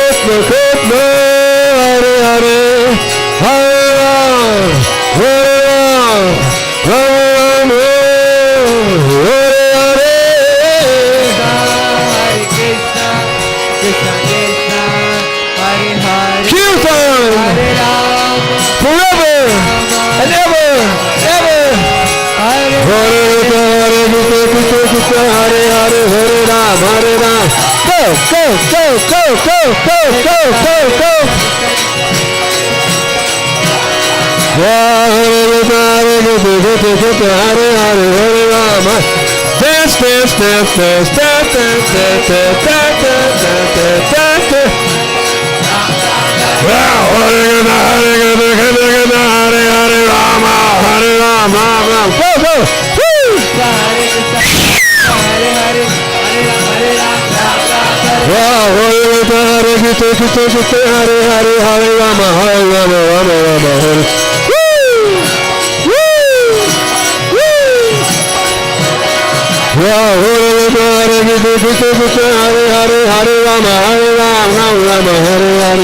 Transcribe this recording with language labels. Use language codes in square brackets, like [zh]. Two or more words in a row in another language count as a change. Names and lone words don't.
[sa] Krishna, Hare Hare, Hare Ram, Hare Ram, Hare Ram, Hare Hare. Hare Krishna, Krishna Krishna, Hare Hare, Kirtan, Hare Ram, [en] forever and ever, ever. [sa] Hare Hare Krishna, Krishna Krishna, Hare Hare, Hare Ram, Hare Ram. [en] Go, go, go, go, go, go, go, go, go. [sa] Hare Krishna, Krishna Krishna, Hare Hare, Hare Ram. [en] Dance, dance, dance, dance, dance, dance, dance, dance, dance, dance, dance, dance, dance. [sa] Wow, Hare Krishna, Hare Krishna, Krishna Krishna, Hare Hare, Rama, Hare Ram, Ram, Ram. [en] Go, go. Woo! [sa] Hare Krishna, Hare Hare, Hare Ram, Hare Ram, Ram Ram, Hare Wow, Hare Krishna, Hare Krishna, Krishna Krishna, Hare Hare, Hare Rama, Hare Rama, Rama Rama, Hare. Woo! Woo! Woo! Wow, Hare Krishna, Hare Krishna, Krishna Krishna, Hare Hare, Hare Rama, Hare Rama, Rama Rama, Hare Hare.